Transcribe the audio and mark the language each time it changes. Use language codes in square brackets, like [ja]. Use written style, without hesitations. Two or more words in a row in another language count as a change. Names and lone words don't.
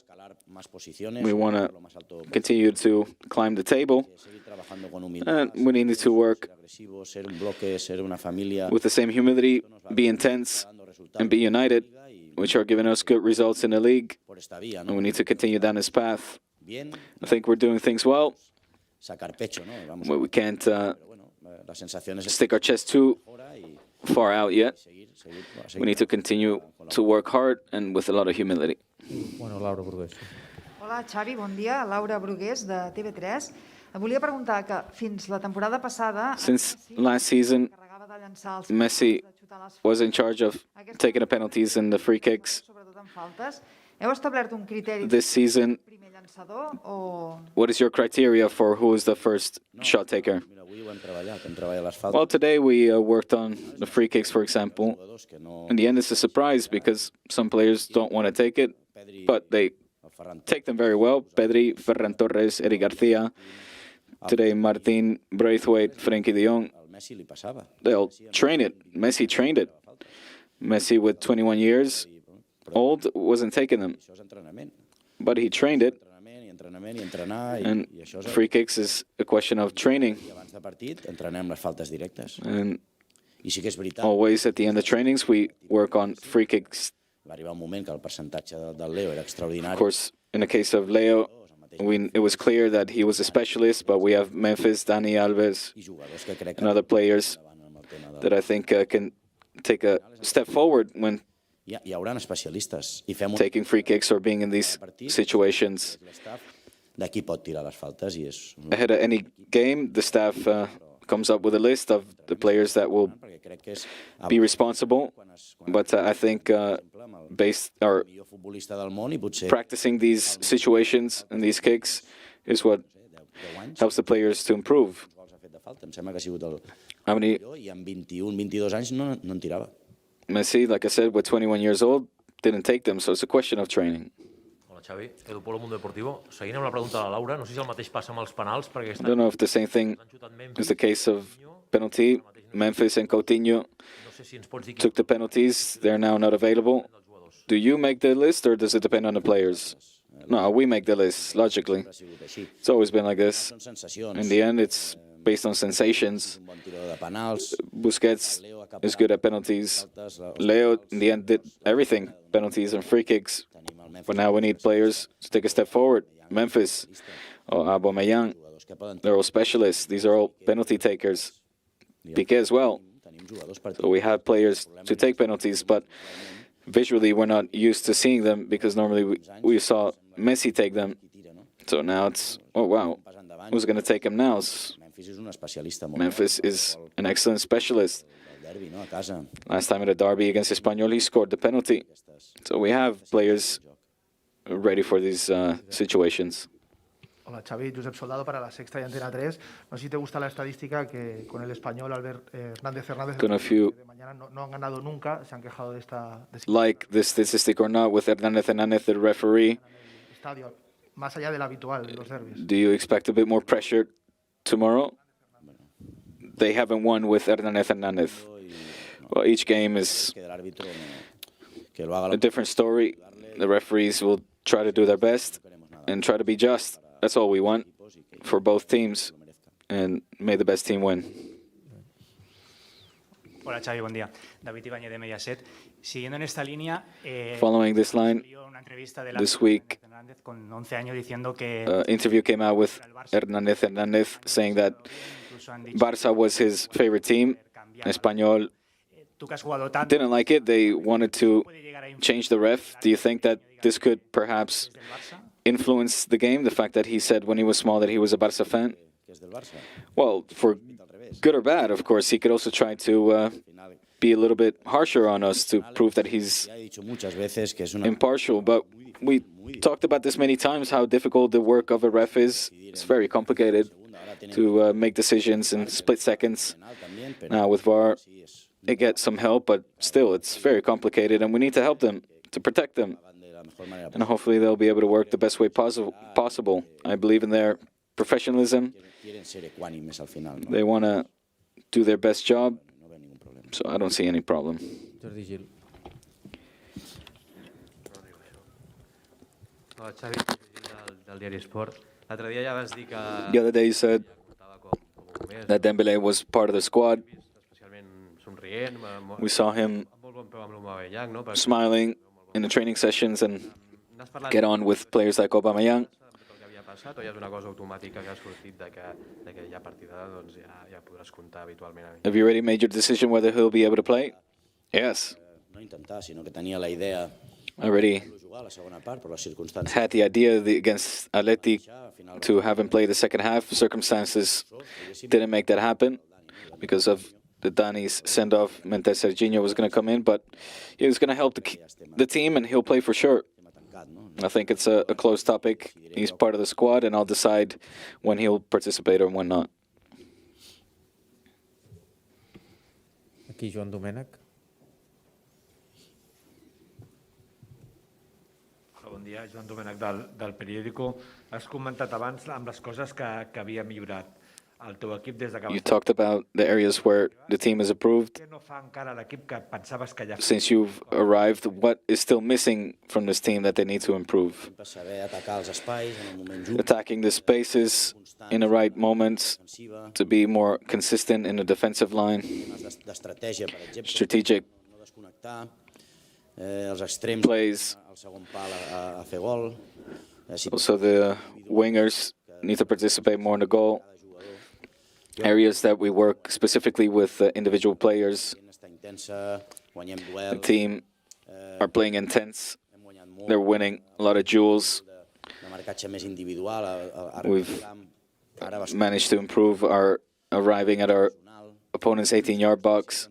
[en] We want to continue to climb the table, and we need to work with the same humility, be intense, and be united, which are giving us good results in the league, and we need to continue down this path. I think we're doing things well. We can't stick our chest too far out yet. We need to continue to work hard and with a lot of humility. [ca] Hola, Xavi, bon dia. Laura Brugués, de TV3. Volia preguntar que fins la temporada passada... [en] Since last season, Messi was in charge of taking the penalties and the free kicks. This season, what is your criteria for who is the first shot taker? Well, today we worked on the free kicks, for example. In the end, it's a surprise because some players don't want to take it, but they take them very well. Pedri, Ferran Torres, Eric García. Today, Martin Braithwaite, Frenkie de Jong. They'll train it. Messi trained it. Messi, with 21 years old, wasn't taking them, [ca] Això és entrenament. [en] but he trained it. [ca] Entrenament i entrenar. [en] And [ca] I això és [en] free kicks is a question of training. [ca] I abans de partit entrenem les faltes directes. [en] And [ca] I sí que és veritat. [en] always at the end of trainings, we work on free kicks. [ca] Va arribar un moment que el percentatge del Leo era extraordinari. [en] Of course, in the case of Leo, it was clear that he was a specialist, but we have Memphis, Dani Alves, [ca] I jugadors que crec que [en] and other players that I think can take a step forward when [ca] hi haurà especialistes i fem un [en] taking free kicks or being in these situations. [ca] de qui pot tirar les faltes i és [en] Ahead of any game, the staff comes up with a list of the players that will [ca] perquè crec que és [en] be responsible. But I think based or [ca] el millor futbolista del món i potser [en] practicing these situations and these kicks is what [ca] 10 anys [en] helps the players to improve. [ca] gols ha fet de falta. Em sembla que ha sigut el [en] How many [ca] millor i amb 21, 22 anys no en tirava. [en] Messi, like I said, with 21 years old, didn't take them, so it's a question of training. [ca] Hola, Xavi. Edu Polo, Mundo Deportivo. Seguint amb la pregunta de la Laura, no sé si el mateix passa amb els penals, perquè [en] I don't know if the same thing [ca] han xutat Memphis. [en] is the case of penalty. Memphis and Coutinho [ca] No sé si ens pots dir [en] took the penalties. They're now not available. Do you make the list, or does it depend on the players? No, we make the list, logically. [ca] Ha sigut així. [en] It's always been like this. [ca] Són sensacions. [en] In the end, it's based on sensations. [ca] Un bon tirador de penals. [en] Busquets is good at penalties. Leo, in the end, did everything, penalties and free kicks. [ca] Tenim el Memphis, [en] But now we need players to take a step forward. Memphis or Aubameyang, [ca] jugadors que poden [en] they're all specialists. These are all penalty takers. Piqué as well. [ca] tenim jugadors per [en] So we have players to take penalties, but visually we're not used to seeing them because normally we saw Messi take them. [ca] tira, no? [en] So now it's, oh wow, [ca] Pas endavant. [en] who's going to take them now? [ca] Memphis és un especialista molt [en] Memphis is an excellent specialist. [ca] del derbi, no? A casa. [en] Last time in a derby against Espanyol, he scored the penalty. So we have players ready for these situations. [es] Hola Xavi, Josep Soldado para La Sexta y Antena 3. No sé si te gusta la estadística que con el español Albert Hernández [en] Don't know if you [es] de mañana no han ganado nunca, se han quejado de esta [en] like this statistic or not with Hernández, the referee. [es] estadio, más allá del habitual de los derbis. [en] Do you expect a bit more pressure tomorrow? They haven't won with Hernández. Well, each game is [es] Que l'àrbitre que lo haga [en] a different story. The referees will try to do their best and try to be just. That's all we want for both teams. And may the best team win. [es] Hola Xavi, buen día. David Ibáñez de Mediaset. Siguiendo en esta línea, [en] Following this line, [es] una entrevista de [en] this week, [es] Hernández con 11 años diciendo que [en] interview came out with Hernández saying that Barça was his favorite team. Espanyol [es] tú que has jugado tanto [en] didn't like it. They wanted to change the ref. Do you think that this could perhaps influence the game? The fact that he said when he was small that he was a Barça fan? [ca] que és del Barça. [en] Well, for good or bad, of course. He could also try to be a little bit harsher on us to prove that he's [es] Ja he dicho muchas veces que és una [en] impartial. But we talked about this many times, how difficult the work of a ref is. It's very complicated to make decisions in split seconds. [es] también, pero [en] Now with VAR, they get some help, but still, it's very complicated, and we need to help them, to protect them. [es] de la mejor manera [en] And hopefully they'll be able to work the best way possible. I believe in their professionalism. [es] quieren ser ecuánimes al final, no? [en] They want to do their best job, [es] No veu ningún problema. [en] so I don't see any problem. [ca] Jordi Gil. Hola, Xavi, del diari Esport. L'altre dia ja vas dir que [en] The other day you said [ca] portava com més, [en] that Dembele was part of the squad. [ca] especialment somrient, [en] We saw him [ca] amb molt bon peu amb l'Aubameyang, no? [en] smiling in the training sessions and [ca] N'has parlat [en] get on with players like Aubameyang. [ca] del que havia passat o ja és una cosa automàtica que ha sortit de que ja a partir d'ara doncs, ja podràs comptar habitualment? [en] Have you already made your decision whether he'll be able to play? Yes, [ca] No intentar, sinó que tenia la idea [en] I already [ca] de jugar a la segona part, però les circumstàncies [en] had the idea against Atleti to have him play the second half. Circumstances didn't make that happen because of the Dani's send-off. Meant that Serginho was going to come in, but he was going to help the team, and he'll play for sure. [ca] tancat, no? [en] I think it's a close topic. He's part of the squad, and I'll decide when he'll participate or when not. [ca] Aquí Joan Domènech. Bon dia, Joan Domènech del Periódico. Has comentat abans amb les coses que havia millorat al teu equip des de que [en] You talked about the areas where the team has improved. [ca] no fa encara l'equip que pensaves que ja [en] Since you've arrived, what is still missing from this team that they need to improve? [ca] saber atacar els espais en el moment just, [en] Attacking the spaces in the right moments, to be more consistent in the defensive line, [ca] d'estratègia, per exemple, [en] strategic [ca] no desconnectar, els extrems [en] plays. [ca] al segon pal a fer gol. [en] Also, the wingers need to participate more in the goal. Areas that we work specifically with individual players. The team are playing intense. They're winning a lot of duels. We've managed to improve our arriving at our opponent's 18-yard box.